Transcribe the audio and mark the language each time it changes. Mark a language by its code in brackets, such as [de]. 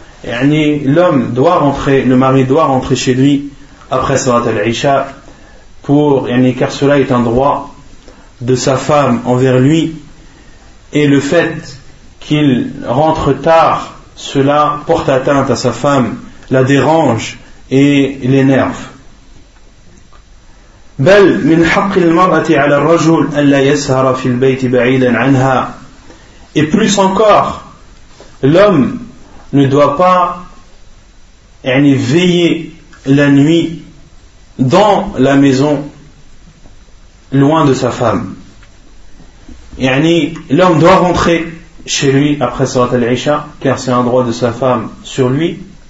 [fr] Et l'homme doit rentrer, le mari doit rentrer chez lui après Salat al-Isha, pour, car cela est un droit de sa femme envers lui. Et le fait qu'il rentre tard, cela porte atteinte à sa femme, la dérange et l'énerve. [ar] بل من حق المرأة على الرجل أن لا يسهر في البيت بعيدا عنها. [fr] Et plus encore, l'homme ne doit pas veiller la nuit dans la maison loin de sa femme. L'homme doit rentrer chez lui après Salat al-Isha, car c'est un droit de sa femme sur lui.